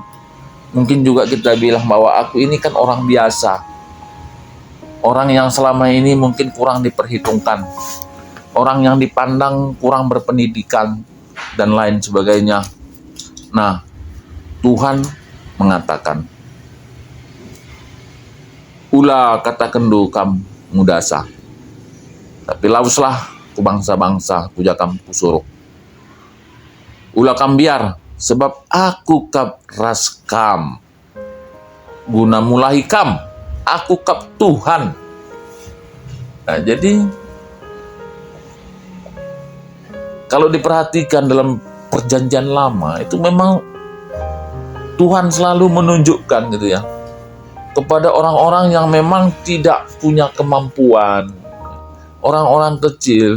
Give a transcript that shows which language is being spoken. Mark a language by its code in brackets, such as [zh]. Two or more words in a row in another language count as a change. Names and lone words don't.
[id] Mungkin juga kita bilang bahwa aku ini kan orang biasa, orang yang selama ini mungkin kurang diperhitungkan, orang yang dipandang kurang berpendidikan, dan lain sebagainya. Nah, Tuhan mengatakan, [btx] ulah kata kendu kam mudasa, tapi lauslah ku bangsa-bangsa puja kam kusuruh. Ulah kam biar, sebab aku kap ras kam, guna mulahi kam, aku kap Tuhan. [id] Nah, jadi kalau diperhatikan dalam perjanjian lama, itu memang Tuhan selalu menunjukkan gitu ya, kepada orang-orang yang memang tidak punya kemampuan, orang-orang kecil.